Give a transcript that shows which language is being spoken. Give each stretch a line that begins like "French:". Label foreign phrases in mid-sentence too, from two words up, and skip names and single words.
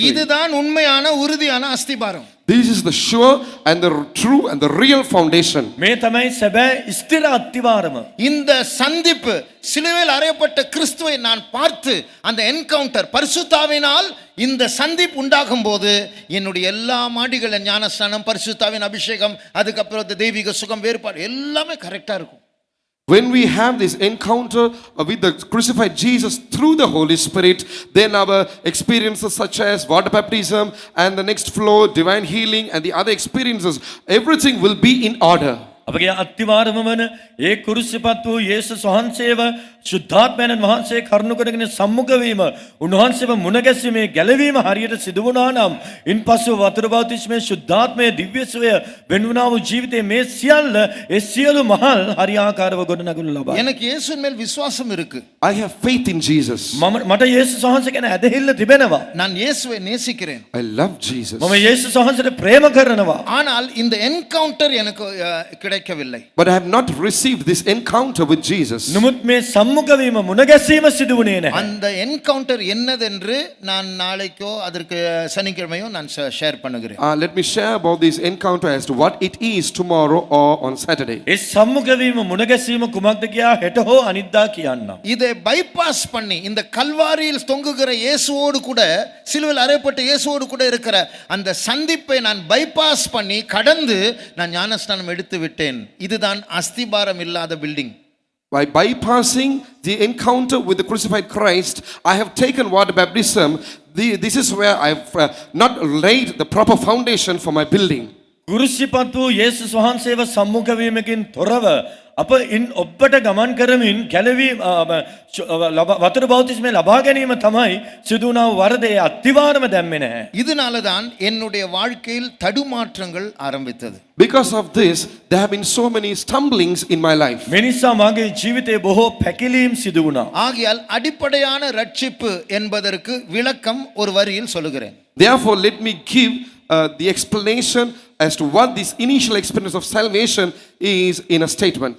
Tamil: இதுதான் உண்மையான உறுதியான அஸ்திபாரம்.
English: This is the sure and the true and the real foundation.
Sinhala: මේ තමයි සැබෑ ස්ථිර අත්තිවාරම.
Tamil: இந்த சந்திப்பு, சிலுவையில் அறையப்பட்ட கிறிஸ்துவை நான் பார்த்து அந்த என்கவுண்டர் பரிசுத்தாவினால் இந்த சந்திப்பு உண்டாகும் போது என்னுடைய எல்லா மாடிகளின் ஞானஸ்நானம், பரிசுத்தாவின் அபிஷேகம், அதுக்கப்புறம் தெய்வீக சுகம், வேறுபாடு எல்லாமே கரெக்டா இருக்கும்.
English: When we have this encounter with the crucified Jesus through the Holy Spirit, then our experiences such as water baptism and the next floor, divine healing and the other experiences, everything will be in order.
Sinhala: අපගේ අත්තිවාරම වන ඒ කුරුසිපත් වූ යේසුස් වහන්සේව ශුද්ධාත්මයන් වහන්සේ කරුණු කරගෙන සම්මුඛ වීම, උන්වහන්සේව මුණ ගැසීමේ ගැලවීම හරියට සිදු වුණා නම්, ඉන්පසු වතුර බෞතිස්මයේ ශුද්ධාත්මයේ දිව්‍ය සුවය වෙන්වුණා වූ ජීවිතයේ මේ සියල්ල, ඒ සියලු මහල් හරියාකාරව ගොඩනගනු ලබා.
Tamil: எனக்கு இயேசுவின் மேல் விசுவாசம் இருக்கு.
English: I have faith in Jesus.
Sinhala: මට යේසුස් වහන්සේ ගැන ඇදහිල්ල තිබෙනවා.
Tamil: நான் இயேசுவை நேசிக்கிறேன்.
English: I love Jesus.
Sinhala: මම යේසුස් වහන්සේට ප්‍රේම කරනවා.
Tamil: ஆனால் இந்த என்கவுண்டர் எனக்கு கிடைக்கவில்லை.
English: But I have not received this encounter with Jesus.
Sinhala: නමුත් මේ සම්මුඛ වීම, මුණ ගැසීම සිදු වුණේ නැහැ.
Tamil: அந்த என்கவுண்டர் என்னதென்று நான் நாளைக்கோ அதற்கு சனிக்கிழமையோ நான் ஷேர் பண்ணுகிறேன்.
English: Let me share about this encounter as to what it is tomorrow or on Saturday.
Sinhala: ඒ සම්මුඛ වීම, මුණ ගැසීම කුමක්ද කියා හෙට හෝ අනිද්දා කියන්නම්.
Tamil: இதை பைபாஸ் பண்ணி இந்த கல்வாரியில் தொங்குகிற இயேசுவோடு கூட, சிலுவையில் அறையப்பட்ட இயேசுவோடு கூட இருக்கிற அந்த சந்திப்பை நான் பைபாஸ் பண்ணி கடந்து நான் ஞானஸ்நானம் எடுத்து விட்டேன். இதுதான் அஸ்திபாரம் இல்லாத பில்டிங்.
English: By bypassing the encounter with the crucified Christ, I have taken water baptism. This is where I have not laid the proper foundation for my building.
Sinhala: කුරුසිපත් වූ යේසුස් වහන්සේව සම්මුඛ වීමකින් තොරව අප ඉන් ඔබට ගමන් කරමින් ගැලවී වතුර බෞතිස්මය ලබා ගැනීම තමයි සිදුවනාව වරදේ අත්තිවාරම දැම්මෙ නැහැ.
Tamil: இதனால தான் என்னுடைய வாழ்க்கையில் தடுமாற்றங்கள் ஆரம்பித்தது.
English: Because of this, there have been so many stumblings in my life.
Sinhala: මේ නිසා මගේ ජීවිතේ බොහෝ පැකිලීම් සිදු වුණා.
Tamil: ஆகையால் அடிப்படையான ரட்சிப்பு என்பதற்கு விளக்கம் ஒரு வரியில் சொல்லுகிறேன்.
English: Therefore, let me give the explanation as to what this initial experience of salvation is in a statement.